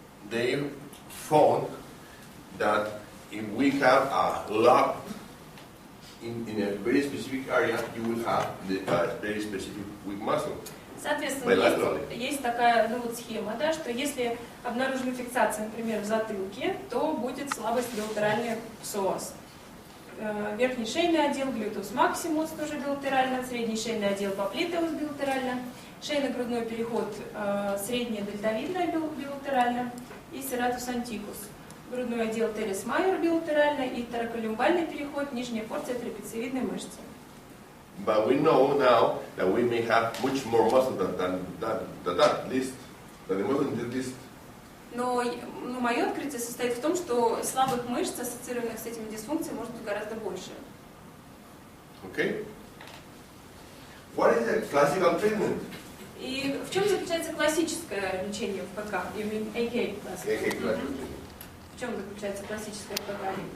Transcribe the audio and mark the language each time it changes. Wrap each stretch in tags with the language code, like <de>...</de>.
<en>They found that if we have a lock in a very specific area, you will have the very specific weak muscle.</en> <ru>Соответственно, есть такая схема, да, что если обнаружена фиксация, например, в затылке, то будет слабость билатеральный псоас. Верхний шейный отдел, глютус максимус тоже билатерально, средний шейный отдел поплитеус билатерально, шейно-грудной переход средняя дельтовидная билатерально и сератус антикус. Грудной отдел терес майор билатерально и тораколюмбальный переход, нижняя порция трапециевидной мышцы.</ru> <en>But we know now that we may have much more muscle than that list, than the muscle in this list.</en> <ru>Но мое открытие состоит в том, что слабых мышц, ассоциированных с этими дисфункциями, может быть гораздо больше.</ru> <en>Okay? What is the classical treatment?</en> <ru>И в чем заключается классическое лечение в ПК?</ru> <en>You mean AK classical?</en> <ru>В чем заключается классическое ПК?</ru>